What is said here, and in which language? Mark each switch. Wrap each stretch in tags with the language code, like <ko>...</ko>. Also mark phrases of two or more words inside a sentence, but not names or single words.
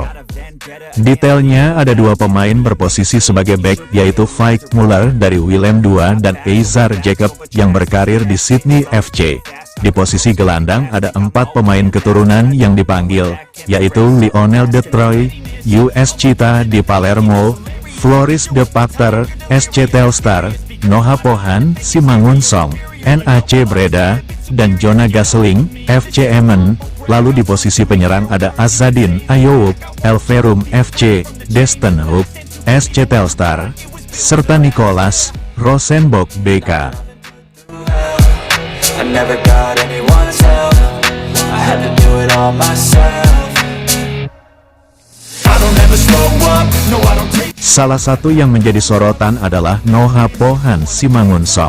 <id>Detailnya ada 2 pemain berposisi sebagai bek, yaitu Faik Muller dari Willem II dan Eizar Jacob yang berkarir di Sydney FC. Di posisi gelandang ada 4 pemain keturunan yang dipanggil, yaitu Lionel De Troy, US Cita di Palermo, Floris De Pacter, SC Telstar, Noha Pohan Simangunsong, NAC Breda, dan Jona Gaseling, FC Emmen. Lalu di posisi penyerang ada Azadin Ayoub, Elverum FC, Destin Hoop, SC Telstar, serta Nicolas Rosenborg BK. Salah satu yang menjadi sorotan adalah Noha Pohan Simangunsong.</id>